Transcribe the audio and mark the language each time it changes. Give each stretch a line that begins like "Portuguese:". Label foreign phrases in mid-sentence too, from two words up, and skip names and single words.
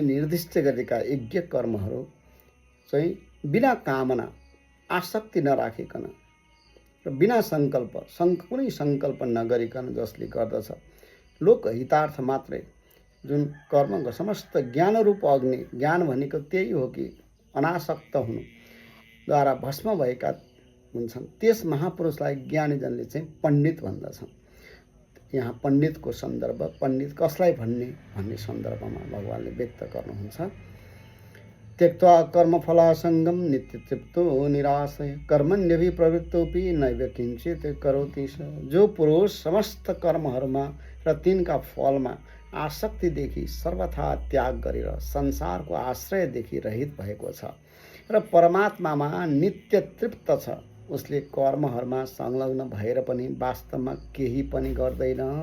Nepali: निर्दिष्ट गरेका यज्ञ कर्महरू चाहिँ बिना कामना आसक्ति नराखिकन र बिना संकल्प कुनै संकल्प नगरिकन जसले गर्दछ, लोकहितार्थ मात्रै जुन कर्मको समस्त ज्ञान रूप अग्नि, ज्ञान भनेको त्यही हो कि अनासक्त हुनुद्वारा भस्म भएका हुन्छन्, त्यस महापुरुषलाई ज्ञानीजनले चाहिँ पण्डित भन्दछन्। यहाँ पण्डितको सन्दर्भ, पण्डित कसलाई भन्ने सन्दर्भमा भगवानले व्यक्त गर्नुहुन्छ।
Sanskrit: त्यक्त्वा कर्मफलासङ्गं नित्यतृप्तो निराशय कर्मण्यभि प्रवृत्तोपि नैव किञ्चित् करोति स।
Nepali: जो पुरुष समस्त कर्महरूमा र तिनका फलमा आसक्तिदेखि सर्वथा त्याग गरेर संसारको आश्रयदेखि रहित भएको छ र परमात्मामा नित्य तृप्त छ, उसले कर्महरूमा संलग्न भएर पनि वास्तवमा केही पनि गर्दैन।